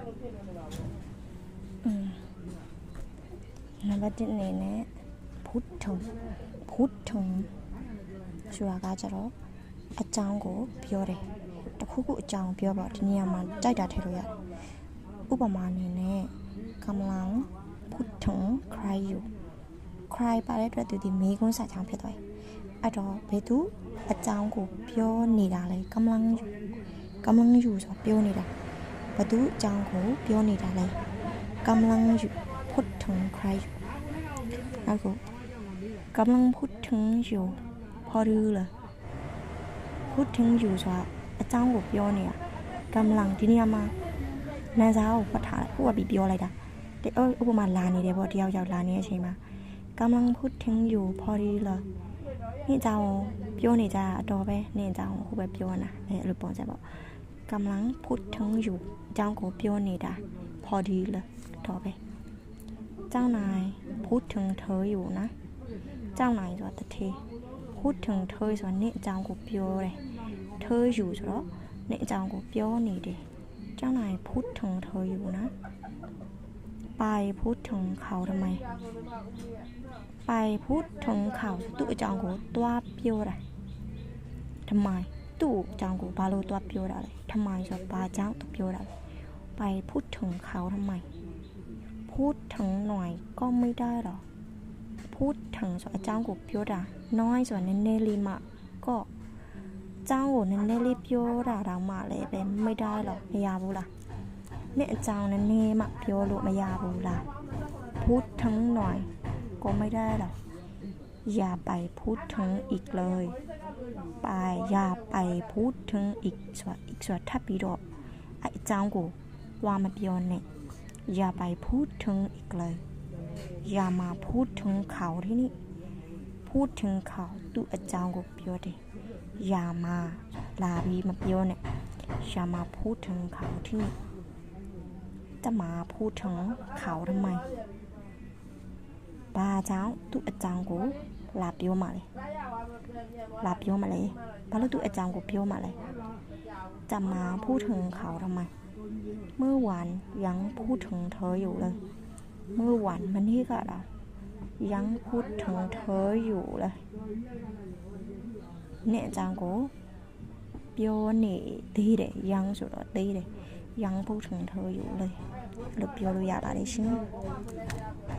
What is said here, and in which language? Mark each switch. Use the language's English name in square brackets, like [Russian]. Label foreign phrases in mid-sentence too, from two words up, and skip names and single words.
[English] Number 1 [Burmese] အနေနဲ့ဖုထုံဆိုတာကကြတော့အကြောင်းကိုပြောတယ်တခုခုအကြောင်းပြောပါဒီနေရာမှာကြိုက်တာထည့်လို့ရတယ်ဥပမာအနေနဲ့ကမ္လန်ဖုထုံ [English] cry you [Burmese] cry ပါတဲ့အတွက်သူဒီမေးခွန်းစာချောင်းဖြစ်သွားတယ်အဲ့တော့ဘယ်သူအကြောင်းကိုပြောနေတာလဲကမ္လန်ယူဆိုပြောနေတာဘယ်သူအကြောင်းကိုပြောနေတာလဲကမ္လန်ယူဖုထုံ [English] cry you [Burmese] အခု [Thai] กำลังพูดถึงอยู่พอรู้เลยพูดถึงอยู่ [Burmese] ဆိုတာအကြောင်းကိုပြောနေတာกำลังဒီနေရာမှာနာစာကိုပတ်ထားဥပပြီး ပြောလိုက်တာဒီဥပမာလာနေတယ်ပေါ့တယောက်လာနေတဲ့အချိန်မှာ [Thai] กำลังพูดถึงอยู่พอรู้เลยนี่ [Burmese] အကြောင်းကိုပြောနေကြတာအတော်ပဲนี่အကြောင်းကိုဟိုပဲပြောနေတာအဲ့လိုပုံစံပေါ့ [Thai] กำลังพูดถึงอยู่ [Burmese] အကြောင်းကိုပြောနေတာ [Thai] พอรู้เลย [Burmese] အတော်ပဲ [Thai] เจ้านายพูดถึงเธออยู่นะเจ้านาย [Burmese] ဆိုတော့တထေ [Thai] พูดถึงเธอ [Burmese] ဆိုတော့နေ့အကြောင်းကိုပြောတယ် [Thai] เธออยู่ [Burmese] ဆို [Thai] တော့နေ့အကြောင်းကိုပြောနေတယ်เจ้านายพูดถึงเธออยู่นะไปพูดถึงเขาทำไมไปพูดถึงเขา [Burmese] သူ့အကြောင်းကိုတွားပြောတာ [Thai] ทำไม [Burmese] သူ့အကြောင်းကိုဘာလို့တွားပြောတာလဲ [Thai] ทำไม [Burmese] ဆိုတော့ဘာကြောင့်သူပြောတာလဲ [Thai] ไปพูดถึงเขาทำไมพูดถึงหน่อยก็ไม่ได้หร อกพูดถึง [Burmese] ဆိုအကြောင်းကိုပြောတာน้อยဆိုနည်းနည်းလေးမှก็အကြောင်းကိုနည်းနည်းလေးပြောတာတော့မှလည်းပဲ [Thai] ไม่ได้หรอก [Burmese] မ ရဘူးလားနဲ့အကြောင်းနည်းနည်းမှပြောလို့မရဘူးလား [Thai] พูดถึงหน่อยก็ไม่ได้หรอก อย่าไปพูดถึงอีกเลยไปอย่าไปพูดถึงอีก [Burmese] ဆိုထပ်ပြီးတော့အကြောင်းကိုဝါမပြောနဲ့ [Thai] อย่าไปพูดถึงอีกเลยอย่ามาพูดถึงเขาที่นี่พูดถึงเขา [Burmese] သူ့အကြောင်းကိုပြောတယ် [Thai] อย่ามา [Burmese] လာပြီးမပြောနဲ့ [Thai] อย่ามาพูดถึงเขาที่นี่จะมาพูดถึงเขาทำไม [Burmese] ဘာကြောင့်သူ့အကြောင်းကိုလာပြောမှလဲဘာလို့သူ့အကြောင်း ကိုပြောမှလဲ [Thai] จะมาพูดถึงเขาทำไมเมื่อวานยังพูดถึงเธออยู่เลยเมื่อวานมันนี่ก็เรายังพูดถึงเธออยู่เลยเนี่ยจังกู [Burmese] ပြောနေသေးတယ် [Thai] ยัง [Burmese] ဆိုတော့သေးတယ် [Thai] ยังพูดถึงเธออยู่เลย [Burmese] လို့ပြောလို့ရပါတယ်ရှင်